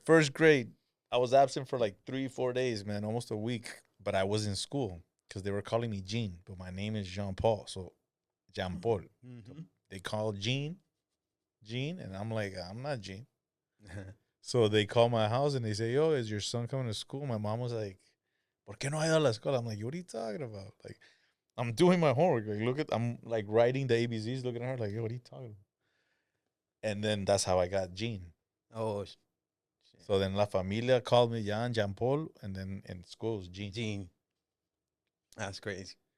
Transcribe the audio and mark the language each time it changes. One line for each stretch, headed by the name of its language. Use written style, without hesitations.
English: First grade, I was absent for like 3-4 days, man, almost a week. But I was in school because they were calling me Jean, but my name is Jean Paul, so Jean Paul. Mm-hmm. They call Jean, and I'm like, I'm not Jean. So they call my house and they say, yo, is your son coming to school? My mom was like,
Spanish: ¿Por qué no ha ido a la escuela?
English: I'm like, what are you talking about? Like, I'm doing my homework. Like, I'm like writing the ABCs, looking at her like, yo, what are you talking about? And then that's how I got Jean. Oh, shit. So then La Familia called me Jean Paul, and then in school it was Jean. Gene. That's crazy.